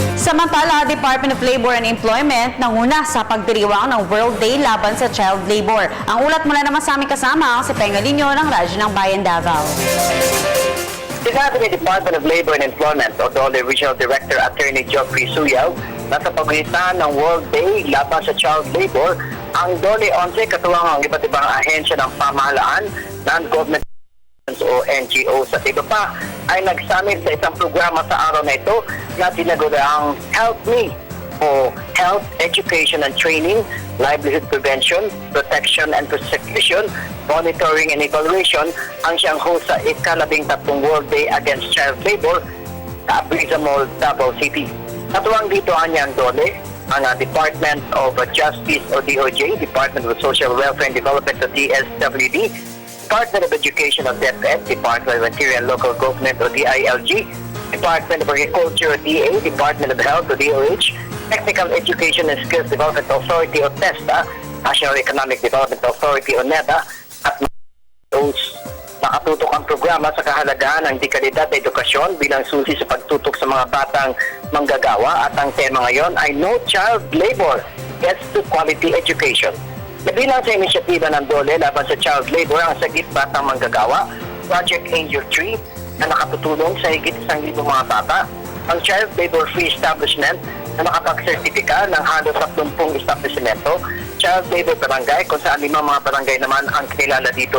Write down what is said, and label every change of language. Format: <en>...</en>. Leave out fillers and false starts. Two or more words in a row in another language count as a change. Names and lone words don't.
<tl>Samantala, Department of Labor and Employment nanguna sa pagdiriwang ng World Day laban sa child labor. Ang ulat mula naman sa aming kasama si Pengalinyo ng Radyo ng Bayan Davao. Sinabi ni Department of Labor and Employment o DOLE Regional Director Attorney Geoffrey Suyaw na sa pagitan ng World Day laban sa child labor, ang DOLE 11 katuwang ang iba't ibang ahensya ng pamahalaan, non-government o NGO sa iba pa ay nagsamit sa isang programa sa araw na ito na tinaguriang Help Me o Health, Education and Training, Livelihood Prevention, Protection and Prosecution, Monitoring and Evaluation ang siyang host sa ika-13 World Day Against Child Labor sa Apriza Mall, Davao City. Katuwang dito ang DOLE, ang Department of Justice o DOJ, Department of Social Welfare and Development o DSWD, Department of Education o DepEd, Department of Interior and Local Government o DILG, Department of Agriculture o DA, Department of Health o DOH, Technical Education and Skills Development Authority o TESDA, National Economic Development Authority o NEDA, at those nakatutok ang programa sa kahalagahan ng dekalidad na edukasyon bilang susi sa pagtutok sa mga batang manggagawa at ang tema ngayon ay No Child Labor Gets to Quality Education. Nabilang sa inisyatiba ng DOLE laban sa child labor ang Sagip Batang Manggagawa, Project Angel Tree na nakatutulong sa higit 1,000 mga bata, ang Child Labor Free Establishment na nakapag-sertifika ng halos 30 establishmento, Child Labor Barangay kung saan 5 mga barangay naman ang kinilala dito.</tl>